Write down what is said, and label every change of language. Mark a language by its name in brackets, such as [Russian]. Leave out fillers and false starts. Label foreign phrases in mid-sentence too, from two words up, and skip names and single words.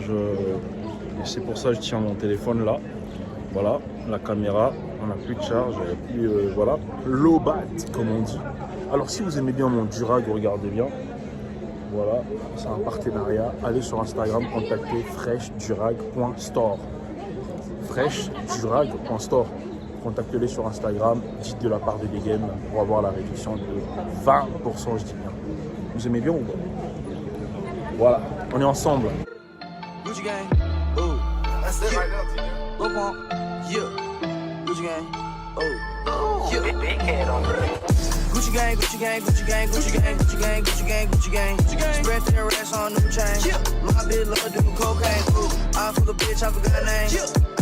[French] Et c'est pour ça que je tiens mon téléphone là. Voilà, la caméra. On n'a plus de charge. Et puis voilà, [English] low bat [French] comme on dit. Alors si vous aimez bien mon durag, regardez bien. Voilà, c'est un partenariat. Allez sur Instagram, contactez freshDurag.store. freshDurag.store. Contactez-les sur Instagram, dites de la part de Degame pour avoir la réduction de 20%, je dis bien. Vous aimez bien ou pas? Voilà, on est ensemble. [English] Gucci gang, oh, that's it right there, Go on, yeah, Gucci gang, oh, yeah, big head on. Gucci gang, Gucci gang, Gucci gang, Gucci gang, Gucci gang, Gucci gang, Gucci gang. Spread their ass on new chain. My bitch love doing cocaine. I fuck a bitch, I forgot her name.